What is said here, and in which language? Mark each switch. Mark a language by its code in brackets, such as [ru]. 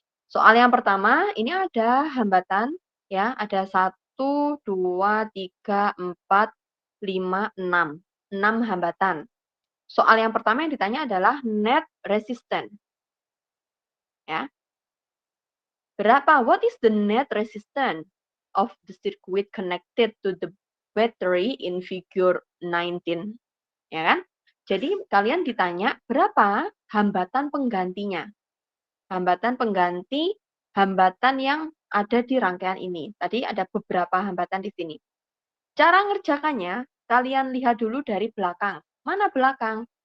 [id] Soal yang pertama, ini ada hambatan, ya, ada 1, 2, 3, 4, 5, 6. 6 hambatan. Soal yang pertama yang ditanya adalah net resistance. Ya. Berapa? [en] What is the net resistance of the circuit connected to the battery in figure 19? [id] Ya kan? Jadi kalian ditanya berapa hambatan penggantinya. Hambatan pengganti, hambatan yang ada di rangkaian ini. Tadi ada beberapa hambatan di sini. Cara ngerjakannya, kalian lihat dulu dari belakang. Mana belakang?